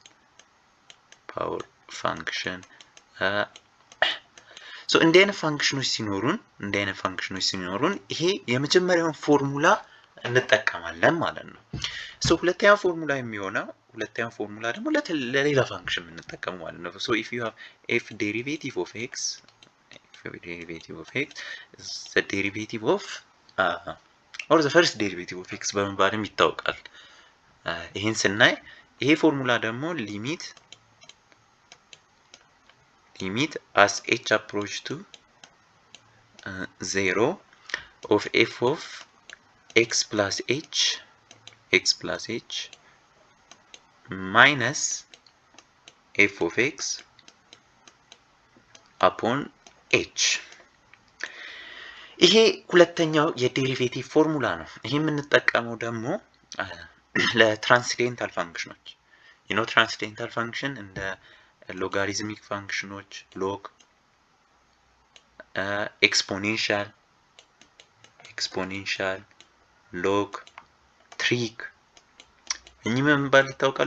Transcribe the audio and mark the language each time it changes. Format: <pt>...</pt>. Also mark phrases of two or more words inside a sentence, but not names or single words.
<am>ሶ እንዲህ አይነት ፋንክሽኖች ሲኖሩን ይሄ የመጀመሪያውን ፎርሙላ እንጠቀማለን ማለት ነው። ሶ ሁለተኛው ፎርሙላ ደግሞ ለሌላ ፋንክሽን የምንጠቀመው ማለት ነው።</am> <en>so if you have f derivative of x the derivative of or the first derivative of x</en> <am>በመባልም ይታወቃል። ይሄን ስናይ ይሄ ፎርሙላ ደግሞ ሊሚት</am> <en>as h approach to 0 of f of x plus h x plus h minus f of x upon h</en> <am>ይሄ ሁለተኛው የዴሪቬቲቭ ፎርሙላ ነው። ይሄ የምንጠቀመው ደግሞ ለትራንስዴንታል ፋንክሽኖች ትራንስዴንታል ፋንክሽን እንደ ሎጋሪዝሚክ ፋንክሽኖች</am> <en>log exponential log trig</en> <am>እኚህ ምን ባል ይታወቃሉ?</am>